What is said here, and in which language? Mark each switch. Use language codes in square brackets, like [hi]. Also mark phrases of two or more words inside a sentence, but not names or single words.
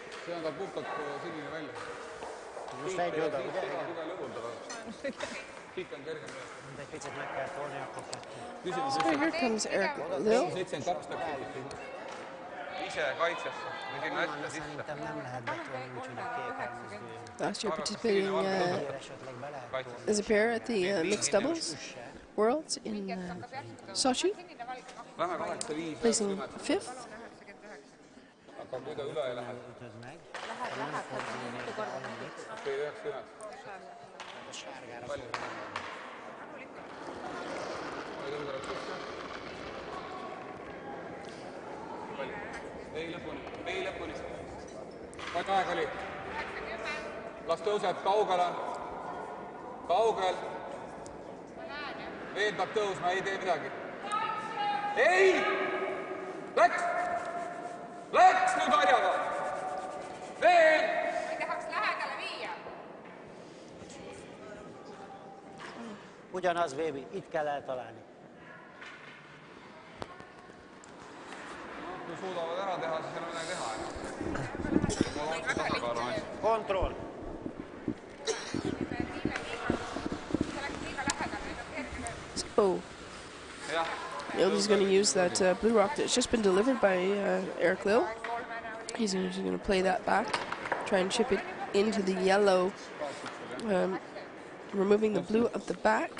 [et] see on tal puhtalt sinine välja. [hu] Just egy oda, ugye? [et] Igal juhul ta siit on kergem. [hu] Egy picit meg kell tolni, akkor [et] Küsimus [en] So here comes Lill. [et] 72 täpselt. Ise kaitsesse. Või sinna hästi sisse. [hu] szerintem nem lehet betolni, úgyhogy a kék elmozduljon. [en] Last year participating as a pair at the mixed doubles worlds in Sochi, [et] Lähme 8-5. [en] placing 5th. [et] Aga kui ta üle ei lähe. [hu] Ütöd meg. [et] Okei, 90. [hu] A sárgára [et] Palju. Või tõmbab sisse. Palju. Ei lõpuni. Palju aeg oli? Las tõuseb kaugele. Kaugel. Veel peab tõusma, ei tee midagi. Ei! Läks! Läks nüüd harjaga! Veel! Ei tahaks lähedale viia. [hu] Ugyanaz, baby, itt kell eltalálni. [et] Kui suudavad ära teha, siis ei ole midagi teha. Kontroll. [en] So Mölder's going to use that blue rock that's just been delivered by Lill. He's going to play that back, try and chip it into the yellow, removing the blue at the back.